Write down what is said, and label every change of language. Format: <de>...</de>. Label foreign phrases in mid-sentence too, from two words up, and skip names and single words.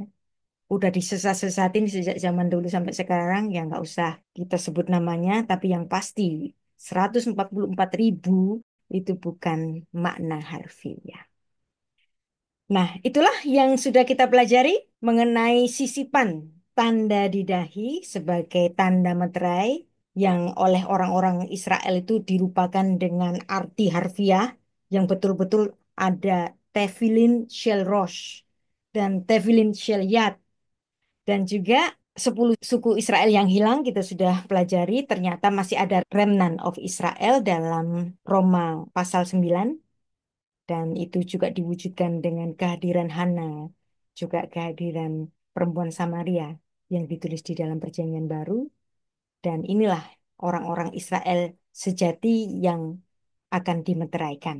<id>Udah disesat-sesatin sejak zaman dulu sampai sekarang, ya nggak usah kita sebut namanya, tapi yang pasti 144.000 itu bukan makna harfiah. Nah, itulah yang sudah kita pelajari mengenai sisipan tanda di dahi sebagai tanda meterai yang oleh orang-orang Israel itu dirupakan dengan arti harfiah yang betul-betul ada</id> <he>תפילין של ראש</he> <id>dan</id> <he>תפילין של יד</he> <id>dan juga 10 suku Israel yang hilang kita sudah pelajari, ternyata masih ada</id> <en>remnant of Israel</en> <id>dalam Roma pasal 9 dan itu juga diwujudkan dengan kehadiran Hana, juga kehadiran perempuan Samaria yang ditulis di dalam Perjanjian Baru dan inilah orang-orang Israel sejati yang akan dimeteraikan.</id>